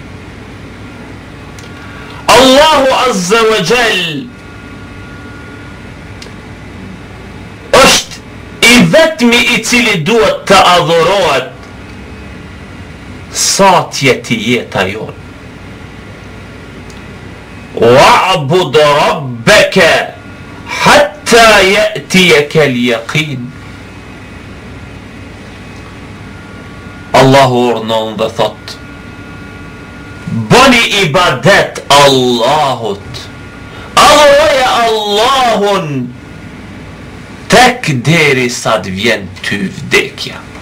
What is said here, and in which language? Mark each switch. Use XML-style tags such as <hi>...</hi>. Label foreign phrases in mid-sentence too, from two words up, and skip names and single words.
<sq>Allahu</sq> <ar>عز وجل</ar> <sq>është i vetmi i cili duhet të adhurohet sa t'jeti jeta jonë.</sq> <ar>واعبد ربك حتى يأتيك اليقين.</ar> <sq>Allahu urdhnon dhe thot: bëni ibadet Allahut, adhuroje Allahun tek deri sa të vjen ty vdekja.</sq>